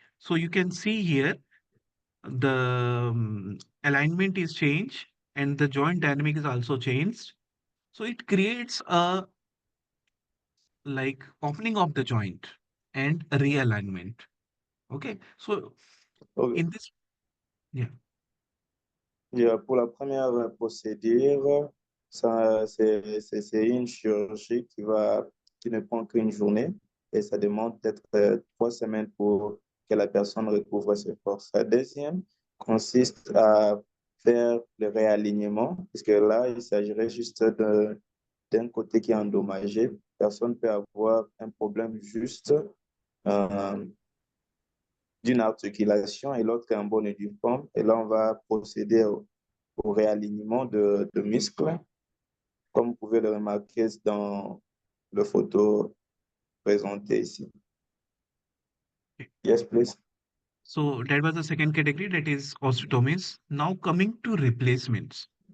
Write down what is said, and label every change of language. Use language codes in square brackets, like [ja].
[en] So you can see here the alignment is changed and the joint dynamic is also changed. So it creates a like opening of the joint and realignment. Okay. So Ok. In this, yeah. [fr] Pour la première procédure, c'est une chirurgie qui ne prend qu'une journée et ça demande peut-être 3 semaines pour que la personne recouvre ses forces. La deuxième consiste à faire le réalignement, puisque là, il s'agirait juste d'un côté qui est endommagé. La personne peut avoir un problème juste euh, d'une articulation et l'autre est en bonne et due forme. Et là, on va procéder au réalignement de muscles, comme vous pouvez le remarquer dans le photo présentée ici. [en] Okay. Yes, please. So that was the second category, that is osteotomies. Now coming to replacements.